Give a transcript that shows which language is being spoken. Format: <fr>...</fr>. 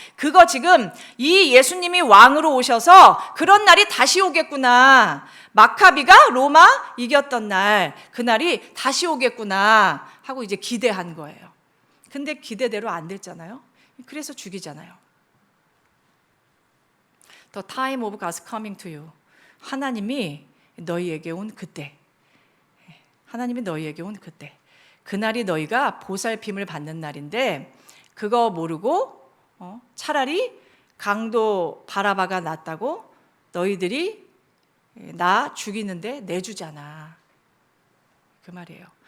<ko>그거 지금 이 예수님이 왕으로 오셔서 그런 날이 다시 오겠구나. 마카비가 로마 이겼던 날, 그날이 다시 오겠구나 하고 이제 기대한 거예요. 근데 기대대로 안 됐잖아요. 그래서 죽이잖아요.</ko> <en>The time of God's coming to you.</en> <ko>하나님이 너희에게 온 그때. 하나님이 너희에게 온 그때. 그날이 너희가 보살핌을 받는 날인데 그거 모르고 차라리 강도 바라바가 낫다고 너희들이 나 죽이는데 내주잖아. 그 말이에요.</ko>